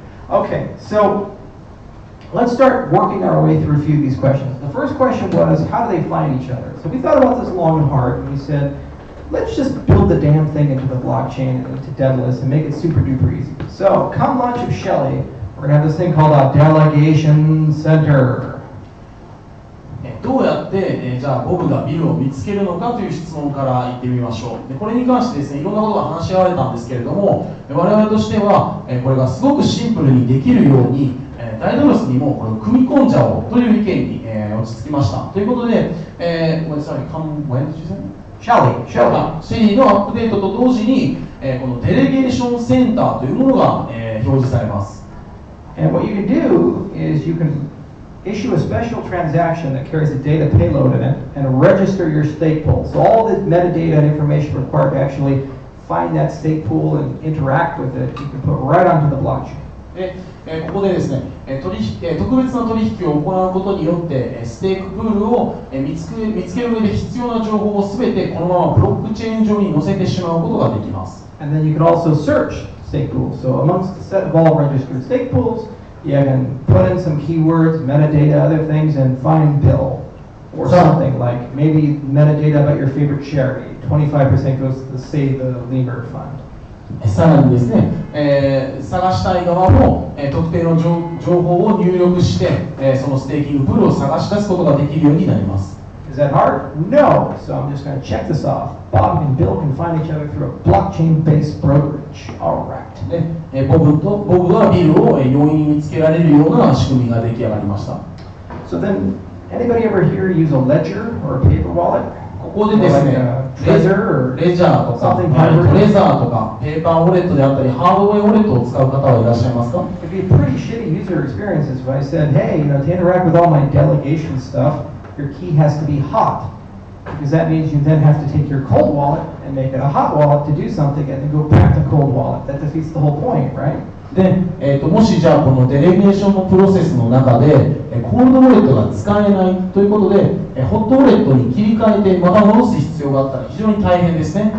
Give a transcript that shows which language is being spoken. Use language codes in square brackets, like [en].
[en] Okay, so let's start working our way through a few of these questions. The first question was, how do they find each other? So we thought about this long and hard, and we said, let's just build the damn thing into the blockchain and into Daedalus and make it super duper easy. So come lunch of Shelley, we're going to have this thing called a delegation center. [ja] どうやって、じゃあボブがビルを見つけるのかという質問から言ってみましょう。でこれに関してですね、いろんなことが話し合われたんですけれども、我々としてはこれがすごくシンプルにできるように、ダイドロスにもこれを組み込んじゃおうという意見に、落ち着きました。ということで、ごめんなさい、 [en] when did you say? [ja] シェリーのアップデートと同時に、このデレゲーションセンターというものが、表示されます。 [en] And what you can do is you can issue a special transaction that carries a data payload in it and register your stake pool. So all the metadata and information required to actually find that stake pool and interact with it, you can put right onto the blockchain. [ja] ここでですね、特別な取引を行うことによってステークプールを見つける上で必要な情報をすべてこのままブロックチェーン上に載せてしまうことができます。 [en] And then you can also search stake pools. So amongst the set of all registered stake pools, you can put in some keywords, metadata, other things, and find Bill. Or something like maybe metadata about your favorite charity. 25% goes to the Save the Lemur Fund. [ja] さらにですね、探したい側も、特定の情報を入力して、そのステーキングプールを探し出すことができるようになります。 [en] Is that hard? No. So I'm just going to check this off. Bob and Bill can find each other through a blockchain-based brokerage. All right. [ja] ボブはビルを容易に見つけられるような仕組みが出来上がりました。 [en] So then, anybody ever here use a ledger or a paper wallet? [ja] ここでですね、レジャーとか、トレザーとか、ペーパーウォレットであったり、ハードウェイウォレットを使う方はいらっしゃいますか？ [en] It'd be a pretty shitty user experiences if I said, hey, to interact with all my delegation stuff, your key has to be hot. Because that means you then have to take your cold wallet and make it a hot wallet to do something and then go back to cold wallet. That defeats the whole point, right? [ja] で、もしじゃあこのデレゲーションのプロセスの中でコールドウォレットが使えないということでホットウォレットに切り替えてまた戻す必要があったら非常に大変ですね。